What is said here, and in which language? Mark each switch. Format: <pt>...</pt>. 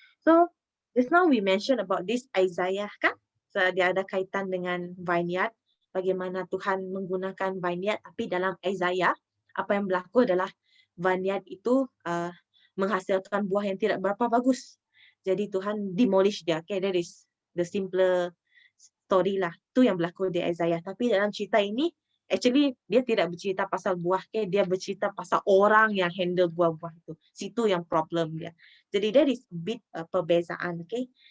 <en>So just now we mentioned about this Isaiah kan?</en> <ms>So, dia ada kaitan dengan vineyard, bagaimana Tuhan menggunakan vineyard, tapi dalam Isaiah, apa yang berlaku adalah vineyard itu menghasilkan buah yang tidak berapa bagus. Jadi Tuhan demolish dia. Okay,</ms> <en>that is the simpler story</en> <ms>lah. Itu yang berlaku di Isaiah. Tapi dalam cerita ini, Actually dia tidak bercerita pasal buah, okay? Dia bercerita pasal orang yang handle buah-buah itu. Situ yang problem dia. Jadi</ms> <en>that is bit</en> <ms>perbezaan, okay?</ms>